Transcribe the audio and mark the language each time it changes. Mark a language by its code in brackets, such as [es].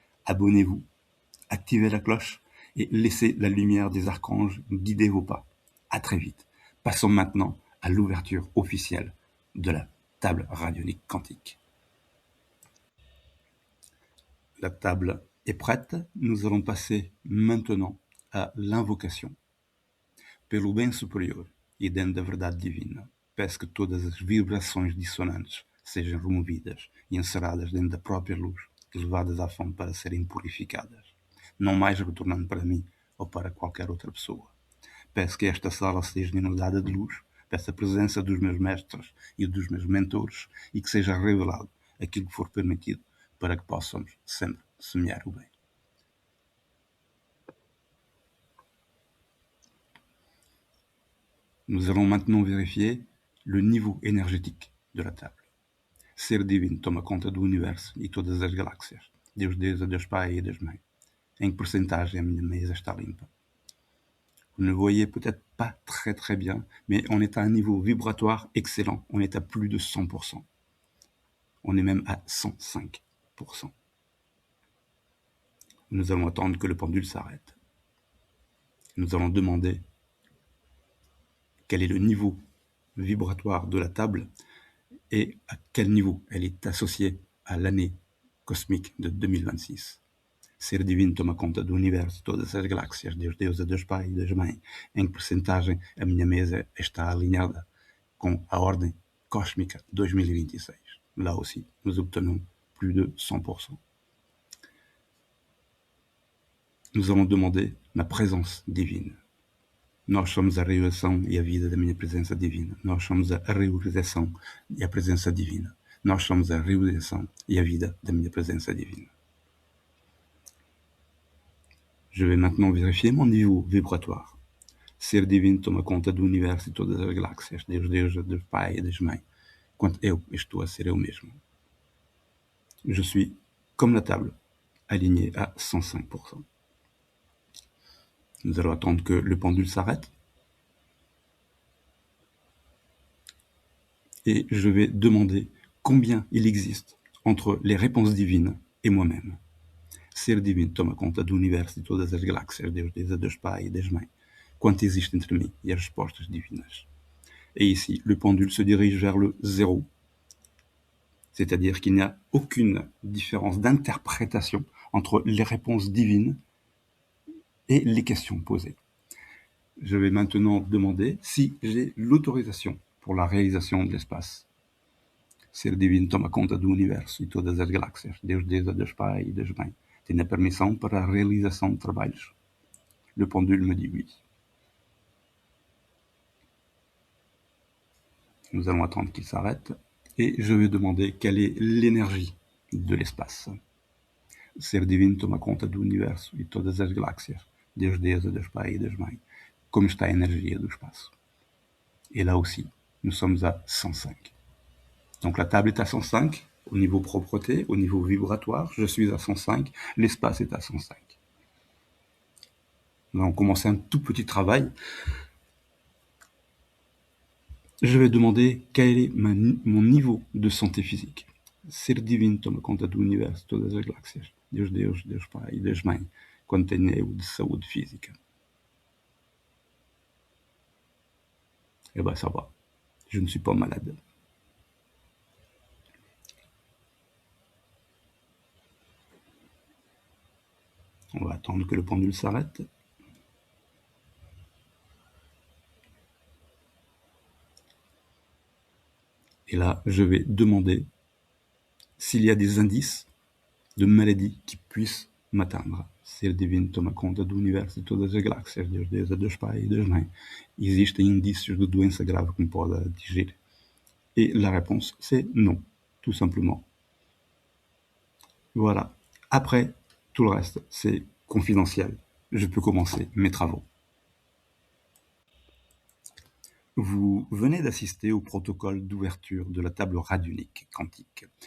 [fr] Abonnez-vous, activez la cloche et laissez la lumière des archanges guider vos pas. À très vite. Passons maintenant à l'ouverture officielle de la table radionique quantique. La table est prête. Nous allons passer maintenant à l'invocation. [pt] Pelo bem superior e dentro da verdade divina, peço que todas as vibrações dissonantes sejam removidas e encerradas dentro da própria luz e levadas à fonte para serem purificadas, não mais retornando para mim ou para qualquer outra pessoa. Peço que esta sala seja inundada de luz, peço a presença dos meus mestres e dos meus mentores e que seja revelado aquilo que for permitido para que possamos sempre semear o bem. [fr] Nous allons maintenant vérifier le niveau énergétique de la table. [pt] Ser divino toma conta do universo e todas as galáxias. Deus Deus, a Deus Pai e a Deus Mãe. Em que porcentagem a minha mesa está limpa? [fr] Vous ne voyez peut-être pas très bien, mais on est à un niveau vibratoire excellent. On est à plus de 100%. On est même à 105%. Nous allons attendre que le pendule s'arrête. Nous allons demander quel est le niveau vibratoire de la table et à quel niveau elle est associée à l'année cosmique de 2026. [pt] Ser divino toma conta do universo, todas as galáxias, Deus Deus, a Deus Pai e Deus Mãe. Em que porcentagem a minha mesa está alinhada com a ordem cósmica 2026. [fr] Là aussi, nous obtenons plus de 100%. Nous allons demander ma présence divine. [pt] Nós somos a realização e a vida da minha presença divina. Nós somos a realização e a presença divina. Nós somos a realização e a vida da minha presença divina. [fr] Je vais maintenant vérifier mon niveau vibratoire. [pt] Ser divino toma conta do universo e todas as galáxias. Deus Deus, Deus Pai e Deus Mãe. Quando eu estou a ser eu mesmo. [fr] Je suis, comme la table, aligné à 105%. Nous allons attendre que le pendule s'arrête. Et je vais demander combien il existe entre les réponses divines et moi-même. [pt] Ser divino toma conta do universo e todas as galáxias, Deus Deus, a Deus Pai e Deus Mãe. Quanto existe entre mim e as respostas divinas. [fr] Et ici, le pendule se dirige vers le zéro. C'est-à-dire qu'il n'y a aucune différence d'interprétation entre les réponses divines et les questions posées. Je vais maintenant demander si j'ai l'autorisation pour la réalisation de l'espace. [pt] Ser divino toma conta do universo e todas as galáxias. Deus Deus, a Deus Pai e Deus Mãe. Tem a permissão para a realização de trabalhos. [fr] Le pendule me dit oui. Nous allons attendre qu'il s'arrête et je vais demander quelle est l'énergie de l'espace. [pt] Ser divino toma conta do universo e todas as galáxias. Deus Deus, a Deus Pai e Deus Mãe. Como está a énergie do espaço? [fr] Et là aussi, nous sommes à 105. Donc la table est à 105, au niveau propreté, au niveau vibratoire, je suis à 105, l'espace est à 105. Nous allons commencer un tout petit travail. Je vais demander quel est mon niveau de santé physique. [pt] Ser divino toma conta do universo, todas as galáxias. Deus Deus, Deus Pai e Deus Mãe. Quanto tenho eu de saúde física? [fr] Eh ben ça va, je ne suis pas malade. On va attendre que le pendule s'arrête. Et là, je vais demander s'il y a des indices de maladies qui puissent m'atteindre. [pt] Se ele divino toma conta do universo e de todas as galáxias, Deus Deus, a Deus Pai e Deus Mãe, existem indícios de doença grave que me pode atingir? [fr] Et la réponse, c'est non, tout simplement. Voilà. Après, tout le reste, c'est confidentiel. Je peux commencer mes travaux. Vous venez d'assister au protocole d'ouverture de la table radionique quantique.